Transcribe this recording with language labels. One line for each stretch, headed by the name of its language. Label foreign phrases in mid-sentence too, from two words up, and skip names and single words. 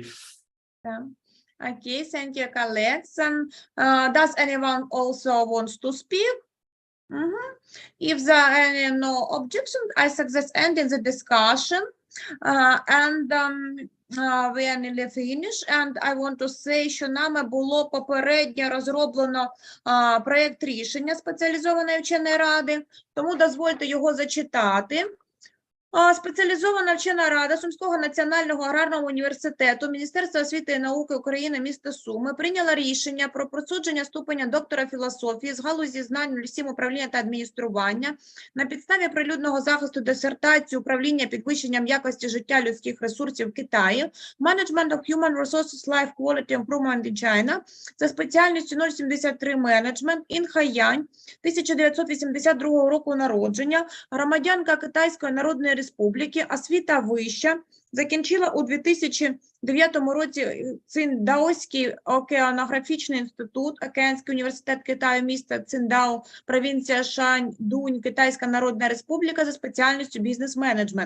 English: Okay, thank you, colleagues. Does anyone also wants to speak? If there are any no objections, I suggest ending the discussion. We are nearly finished, and I want to say,
Ukrainian: що нами було попередньо розроблено проєкт рішення спеціалізованої вченої ради, тому дозвольте його зачитати. Спеціалізована вчена рада Сумського національного аграрного університету, Міністерства освіти і науки України, міста Суми прийняла рішення про присудження ступеня доктора філософії з галузі знань 07 управління та адміністрування на підставі прилюдного захисту дисертації управління підвищенням якості життя людських ресурсів в Китаї,
English: Management of Human Resources Life Quality Improvement in China
Ukrainian: за спеціальністю 073 Management, Ін Хаян, 1982 року народження, громадянка Китайської Народної Республіки, освіта вища, закінчила у 2009 році Циндаоський океанографічний інститут, Океанський університет Китаю, місто Циндао, провінція Шаньдунь, Китайська Народна Республіка за спеціальністю бізнес-менеджмент.